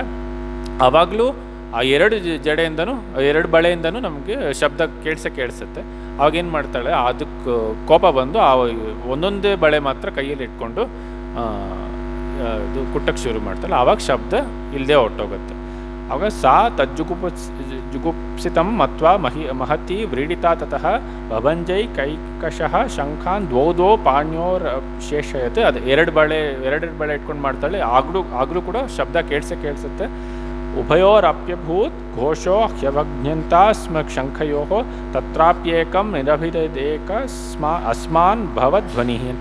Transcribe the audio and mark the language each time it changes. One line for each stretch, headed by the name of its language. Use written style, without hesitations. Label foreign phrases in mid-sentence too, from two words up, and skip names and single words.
Kannada: ಆವಾಗಲೂ ಆ 2 ಜಡೆಯಿಂದನೂ 2 ಬಳೆಯಿಂದನೂ ನಮಗೆ ಶಬ್ದ ಕೇಳಿಸುತ್ತೆ. ಅವಾಗೇನು ಮಾಡ್ತಾಳೆ, ಅದಕ್ಕೆ ಕೋಪ ಬಂದು ಒಂದೊಂದೇ ಬಳೆ ಮಾತ್ರ ಕೈಯಲ್ಲಿ ಇಟ್ಕೊಂಡು ಇದು ಕುಟ್ಟಕ್ಕೆ ಶುರು ಮಾಡ್ತಾಳೆ. ಆವಾಗ ಶಬ್ದ ಇಲ್ಲದೆ ಹೊರಟೋಗುತ್ತೆ. ಆವಾಗ
Sanskrit: ಸಾ ಜುಗುಪ್ಸಿತಂ ಮತ್ವಾ ಮಹತಿ ವ್ರೀಡಿತಾ ತತಃ ಭಭಂಜೈ ಕೈಕಶಃ ಶಂಖಾನ್ ದ್ವೌ ಪಾಣ್ಯೋರ್ ಶೇಷಯತೆ.
Kannada: ಅದು 2 ಬಳೆ ಇಟ್ಕೊಂಡು ಮಾಡ್ತಾಳೆ. ಆಗಲೂ ಕೂಡ ಶಬ್ದ ಕೇಳಿಸುತ್ತೆ.
Sanskrit: ಉಭಯೋರಪ್ಯಭೂತ್ ಘೋಷೋ ಹ್ಯವಜ್ಞಂತ ಸ್ಮ ಶಂಖಯೋ ತತ್ರಾಪ್ಯೇಕಂ ನಿರಭಿದೇಕ ಅಸ್ಮಾನ್ ಭವಧ್ವನಿ ಅಂತ.